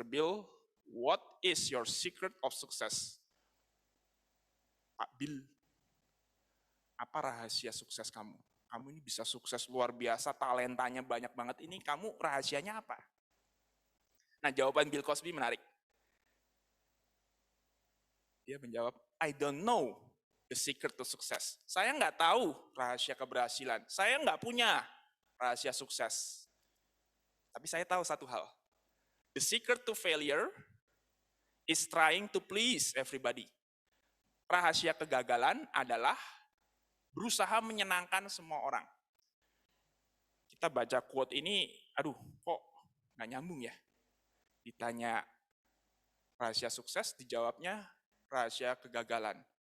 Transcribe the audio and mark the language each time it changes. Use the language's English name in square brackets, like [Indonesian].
[English] Bill, what is your secret of success? [Indonesian] Pak Bill, apa rahasia sukses kamu? Kamu ini bisa sukses luar biasa, talentanya banyak banget, ini kamu rahasianya apa? Nah, jawaban Bill Cosby menarik. Dia menjawab, [English] I don't know the secret to success. [Indonesian] Saya nggak tahu rahasia keberhasilan. Saya nggak punya rahasia sukses. Tapi saya tahu satu hal. [English] The secret to failure is trying to please everybody. [Indonesian] Rahasia kegagalan adalah berusaha menyenangkan semua orang. Kita baca quote ini, aduh kok nggak nyambung ya. Ditanya rahasia sukses, dijawabnya rahasia kegagalan.